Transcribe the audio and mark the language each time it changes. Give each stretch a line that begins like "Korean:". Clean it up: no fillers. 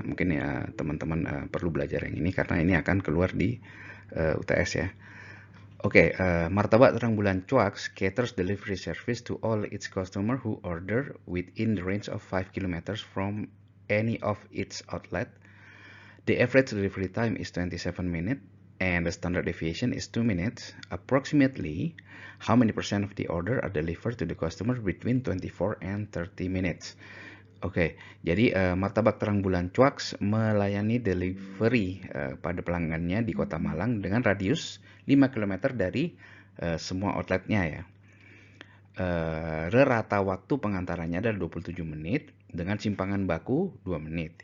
Indonesian: Mungkin ya teman-teman perlu belajar yang ini karena ini akan keluar di UTS ya.
English: Oke, martabak terang bulan Cuaks caters delivery service to all its customer who order within the range of 5 kilometers from any of its outlet. The average delivery time is 27 minutes and the standard deviation is 2 minutes. Approximately, how many percent of the order are delivered to the customer between 24 and 30 minutes?
Indonesian: Oke, jadi martabak terang bulan Cuaks melayani delivery pada pelanggannya di Kota Malang dengan radius 5 km dari semua outletnya ya. Rata waktu pengantarannya adalah 27 menit dengan simpangan baku 2 menit.